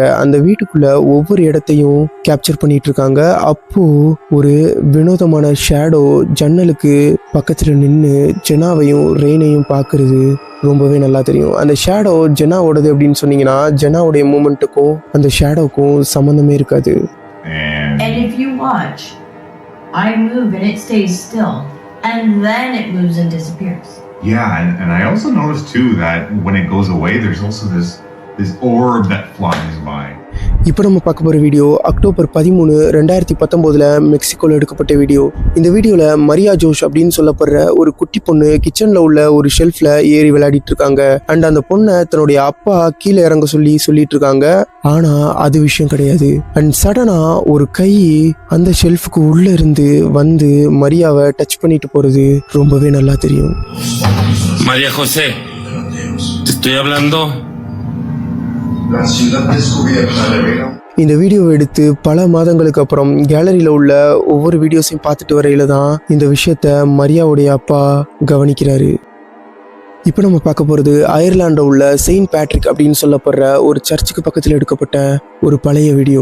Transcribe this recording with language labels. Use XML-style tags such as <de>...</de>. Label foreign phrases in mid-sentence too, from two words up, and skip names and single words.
<ta>அந்த வீட்டுக்குள்ள ஒவ்வொரு இடத்தையும் கேப்சர் பண்ணிட்டு இருக்காங்க. அப்போ ஒரு வினோதமான ஷேடோ ஜன்னலுக்கு பக்கத்துல நின்று ஜெனாவையும் ரெயினையும் பார்க்கறது ரொம்பவே நல்லா தெரியும். அந்த ஷேடோ ஜெனாவோடது அப்படின்னு சொன்னீங்கன்னா ஜெனாவுடைய மூமெண்ட்டுக்கும் அந்த ஷேடோவுக்கும் சம்மந்தமே இருக்காது.</ta> <en>And if you watch, I move and it stays still, and then it moves and disappears. Yeah, and I also noticed too that when it goes away, there's also this orb that flies by.</en> <ta>இப்போ நம்ம பார்க்க போகிற வீடியோ அக்டோபர் 13, 2019 மெக்சிகோவில் எடுக்கப்பட்ட வீடியோ. இந்த வீடியோவில் மரியா ஜோஷ் அப்படின்னு சொல்லப்படுற ஒரு குட்டி பொண்ணு கிச்சனில் உள்ள ஒரு ஷெல்ஃபில் ஏறி விளையாடிட்டு இருக்காங்க. அண்ட் அந்த பொண்ணை தன்னுடைய அப்பா கீழே இறங்க சொல்லிட்டு இருக்காங்க. ஆனால் அது விஷயம் கிடையாது. அண்ட் சடனாக ஒரு கை அந்த ஷெல்ஃபுக்கு உள்ளே இருந்து வந்து மரியாவை டச் பண்ணிட்டு போகிறது ரொம்பவே நல்லா தெரியும்.</ta> <es>María José, te estoy hablando. La ciudad descubierta revela.</es> <ta>இந்த வீடியோவை எடுத்து பல மாதங்களுக்கு அப்புறம் கேலரியில் உள்ள ஒவ்வொரு வீடியோஸையும் பார்த்துட்டு வரையில தான் இந்த விஷயத்த மரியாவுடைய அப்பா கவனிக்கிறாரு. இப்போ நம்ம பார்க்க போகிறது அயர்லாண்டில் உள்ள செயின்ட் பேட்ரிக் அப்படின்னு சொல்லப்படுற ஒரு சர்ச்சுக்கு பக்கத்தில் எடுக்கப்பட்ட ஒரு பழைய வீடியோ.</ta>